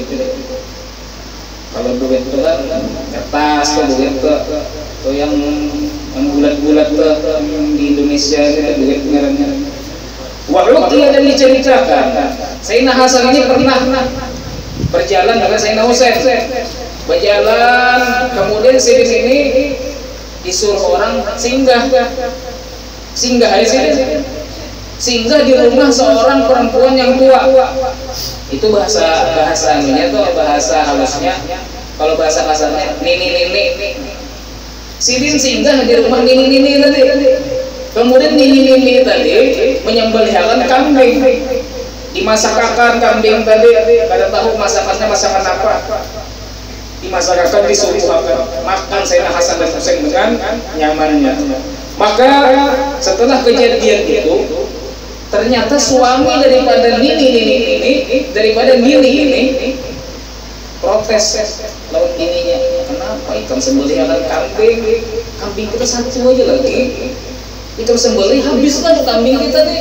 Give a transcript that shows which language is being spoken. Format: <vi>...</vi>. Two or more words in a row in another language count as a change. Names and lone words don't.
<id>Kalau duit itu kan kertas, duit itu yang bulat-bulat di Indonesia itu duit merah-merah. Waktu dan diceritakan, Sayyidina Hasan ini pernah berjalan dengan Sayyidina Husain. Berjalan, kemudian sidin ini disuruh orang singgah di sini. Singgah di rumah seorang perempuan yang tua. Itu bahasanya tuh bahasa halusnya. Kalau bahasa kasarnya nini. Sidin singgah di rumah nini tadi. Kemudian nini tadi menyembelihkan kambing. Dimasakkan kambing tadi. Kada tahu masakannya masakan apa. Dimasakkan disuruh makan Sayyidina Hasan dan Husain dengan nyamannya. Maka setelah kejadian itu, ternyata suami daripada nini ini protes lawan bininya, kenapa ikan sembelih akan kambing, kambing kita satu aja lagi, ikan sembelih habis kan kambing kita nih.</id>